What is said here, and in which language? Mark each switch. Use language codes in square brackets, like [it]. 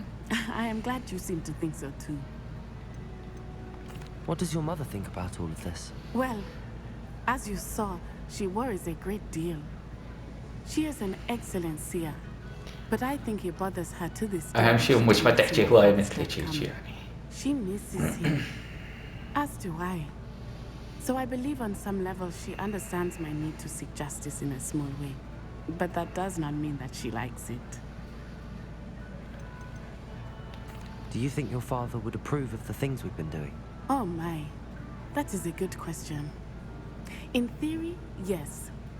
[en] I am glad you seem to think so too. What does your mother think about all of this? Well, as you saw, she worries a great deal. She is an excellent seer, but I think it bothers her to this day. [ar] أهم شيء أمك ما تحكي هواي مثلك يعني. [en] She misses him, as do I. So I believe on some level she understands my need to seek justice in a small way. But that does not mean that she likes it. Do you think your father would approve of the things we've been doing? Oh my, that is a good question. In theory, yes.